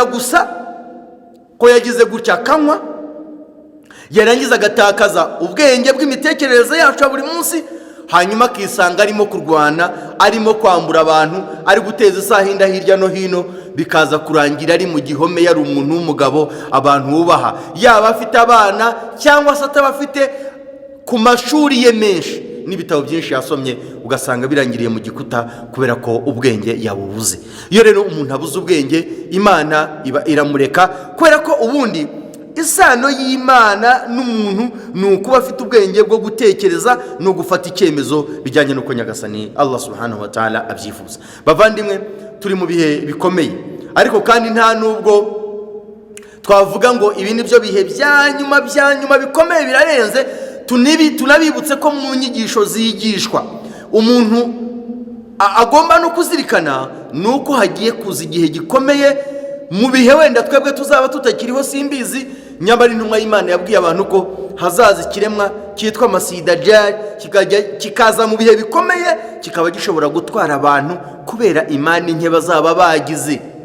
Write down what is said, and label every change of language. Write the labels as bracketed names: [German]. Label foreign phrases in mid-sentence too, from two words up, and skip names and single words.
[Kinyarwanda] gusa ko yagize gutya akanywa, yarangiza agatakaza ubwenge bw'imitekerereze yacu ya buri munsi, hanyuma akisanga arimo kurwana, arimo kwambura abantu, ari guteza isahinda hirya no hino, bikaza kurangira ari mu gihome yari umuntu w'umugabo abantu bubaha, yaba afite abana cyangwa se atabafite, ku mashuri ye menshi n'ibitabo byinshi yasomye ugasanga birangiriye mu gikuta kubera ko ubwenge yabubuze. Iyo rero umuntu abuze ubwenge, Imana iba iramureka, kubera ko ubundi isano y'Imana n'umuntu ni ukuba afite ubwenge bwo gutekereza no gufata icyemezo bijyanye n'uko Nyagasani Allah [Arabic] سبحانه وتعالى [Kinyarwanda] abyifuza. Bavandimwe, turi mu bihe bikomeye, ariko kandi nta nubwo twavuga ngo ibi ni byo bihe bya nyuma bikomeye birarenze. Tunabibutse ko mu nyigisho zigishwa umuntu agomba no kuzirikana nuko hagiye kuza igihe gikomeye mu bihe wenda twebwe tuzaba tutakiriho simbizi, nyamara intumwa y'Imana yabwiye abantu ko hazaza ikiremwa cyitwa Masih Dajjal, kikaza mu bihe bikomeye, kikaba gishobora gutwara abantu kubera imani nke bazaba bagize.